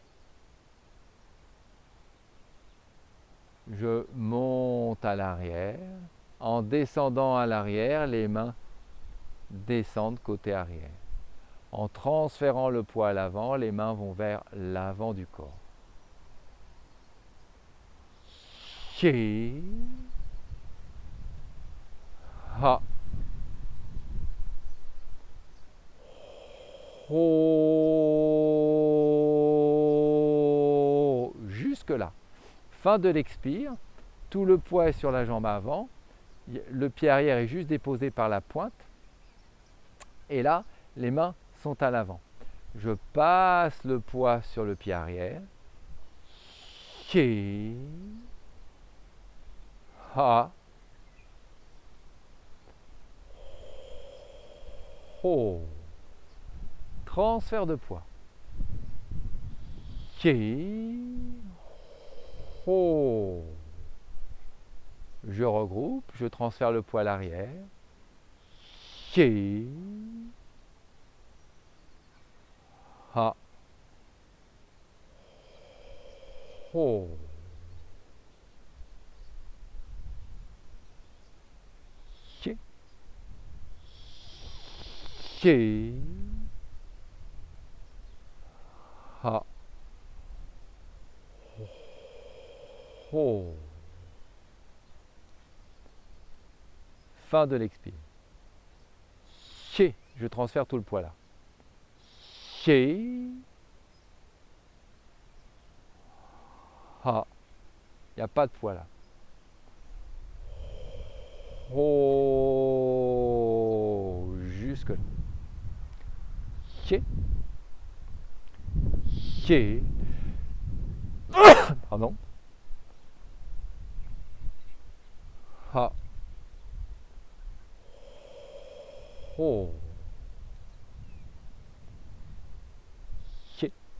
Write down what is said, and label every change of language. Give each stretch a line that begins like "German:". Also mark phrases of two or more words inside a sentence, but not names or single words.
French: Je monte à l'arrière. En descendant à l'arrière, les mains descendent côté arrière. En transférant le poids à l'avant, les mains vont vers l'avant du corps. Chi. Ha. Ho. Jusque-là. Fin de l'expire. Tout le poids est sur la jambe avant. Le pied arrière est juste déposé par la pointe. Et là, les mains sont à l'avant. Je passe le poids sur le pied arrière. Chi. Ha. Ho. Transfert de poids. Chi. Ho. Je regroupe, je transfère le poids à l'arrière. Chi. Ha. Ho. Chi. Chi. Ha. Ho. Fin de l'expire. Chi. Je transfère tout le poids là. Chi. Ha. Il n'y a pas de poids là. Ho. Jusque là. Chi. Chi. Pardon. Ha. Ho. Chi.